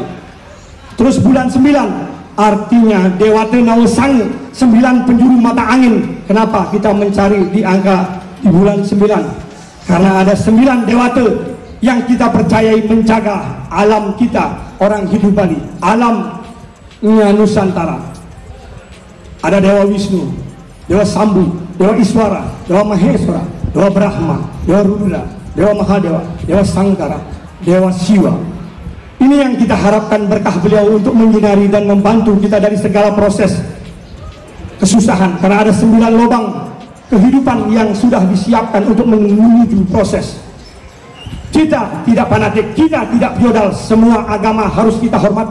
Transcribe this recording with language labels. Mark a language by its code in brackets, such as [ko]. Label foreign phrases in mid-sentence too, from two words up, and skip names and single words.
[id] Terus bulan 9 artinya Dewata Nawasangu, 9 penjuru mata angin. Kenapa kita mencari di angka di bulan 9? Karena ada 9 dewata yang kita percayai menjaga alam kita, orang hidup Bali, alamnya Nusantara. Ada Dewa Wisnu, Dewa Sambu, Dewa Iswara, Dewa Maheswara, Dewa Brahma, Dewa Rudra, Dewa Mahadewa, Dewa Sangkara, Dewa Siwa. Ini yang kita harapkan berkah beliau untuk menyinari dan membantu kita dari segala proses kesusahan. Karena ada 9 lubang kehidupan yang sudah disiapkan untuk menuju proses. Kita tidak fanatik, kita tidak feodal, semua agama harus kita hormati.